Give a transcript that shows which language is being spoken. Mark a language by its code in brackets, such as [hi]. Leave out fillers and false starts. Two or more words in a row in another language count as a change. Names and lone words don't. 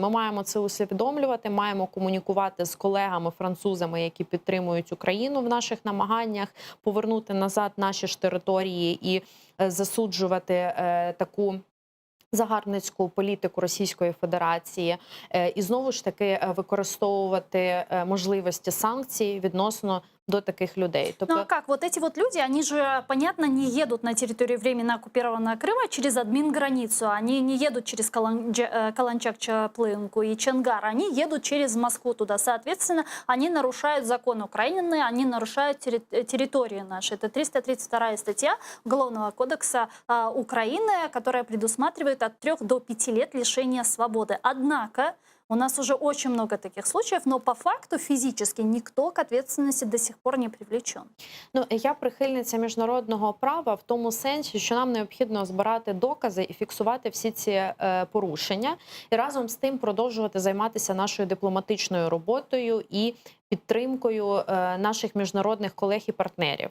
[uk] Ми маємо це усвідомлювати, маємо комунікувати з колегами-французами, які підтримують Україну в наших намаганнях повернути назад наші ж території і засуджувати таку загарбницьку політику Російської Федерації і знову ж таки використовувати можливості санкцій відносно до таких людей. [ru] Ну а как? Вот эти вот люди, они же, понятно, не едут на территорию временно оккупированного Крыма через админ-границу, они не едут через Каланчак-Чаплынку и Чонгар, они едут через Москву туда. Соответственно, они нарушают закон Украины, они нарушают территорию нашу. Это 332 статья Уголовного кодекса Украины, которая предусматривает от 3 до 5 лет лишения свободы. Однако у нас уже очень много таких случаев, но по факту физически никто к ответственности до сих пор не привлечен. [uk] Ну, я прихильниця міжнародного права в тому сенсі, що нам необхідно збирати докази і фіксувати всі ці порушення, і разом з тим продовжувати займатися нашою дипломатичною роботою і підтримкою наших міжнародних колег і партнерів.